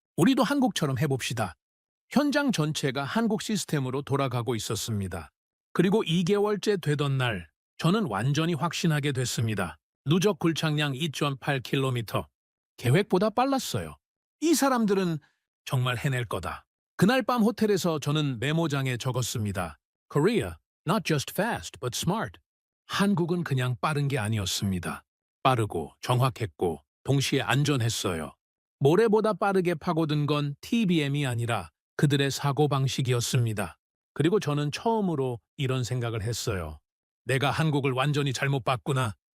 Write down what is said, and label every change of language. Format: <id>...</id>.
<ko>우리도 한국처럼 해봅시다. 현장 전체가 한국 시스템으로 돌아가고 있었습니다. 그리고 2개월째 되던 날, 저는 완전히 확신하게 됐습니다. 누적 굴착량 2.8km. 계획보다 빨랐어요. 이 사람들은 정말 해낼 거다. 그날 밤 호텔에서 저는 메모장에 적었습니다.</ko> <en>Korea, not just fast, but smart.</en> <ko>한국은 그냥 빠른 게 아니었습니다. 빠르고 정확했고 동시에 안전했어요. 모래보다 빠르게 파고든 건 TBM이 아니라 그들의 사고방식이었습니다. 그리고 저는 처음으로 이런 생각을 했어요. 내가 한국을 완전히 잘못 봤구나.</ko>